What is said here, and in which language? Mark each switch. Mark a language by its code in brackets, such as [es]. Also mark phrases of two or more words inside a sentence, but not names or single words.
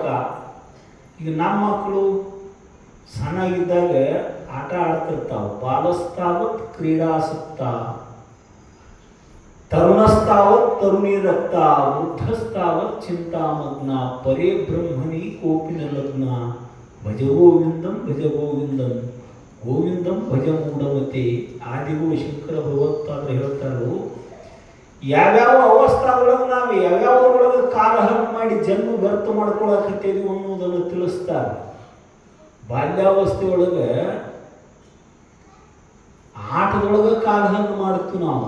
[kn] ಈಗ ನಮ್ಮ ಮಕ್ಕಳು ಸಣ್ಣಾಗಿದ್ದಾಗ ಆಟ ಆಡ್ತಿರ್ತಾವ. [sa] ಬಾಲಸ್ತಾವತ್ ಕ್ರೀಡಾಸಕ್ತ, ತರುಣಸ್ತಾವತ್ ತರುಣೀರಕ್ತ, ವೃದ್ಧಸ್ತಾವತ್ ಚಿಂತಾಮಗ್ನ, ಪರೇ ಬ್ರಹ್ಮಣಿ ಕೋಪಿನ ಲಗ್ನ, ಭಜ ಗೋವಿಂದಂ ಭಜ ಗೋವಿಂದಂ ಗೋವಿಂದಂ ಭಜ ಮೂಢಮತೆ. [kn] ಆದಿಗೂ ಶಂಕರ ಭಗವತ್ತಾದ್ರೆ ಹೇಳ್ತಾರೋ, ಯಾವ್ಯಾವ ಅವಸ್ಥಾದೊಳಗೆ ನಾವು ಯಾವ್ಯಾವರೊಳಗೆ ಕಾಲಹರಣ ಮಾಡಿ ಜನ್ಮ ವ್ಯರ್ಥ ಮಾಡ್ಕೊಳಕತ್ತೇವಿ ಅನ್ನೋದನ್ನು ತಿಳಿಸ್ತಾರೆ. ಬಾಲ್ಯಾವಸ್ಥೆಯೊಳಗೆ ಆಟದೊಳಗೆ ಕಾಲಹರಣ ಮಾಡ್ತೀವಿ ನಾವು.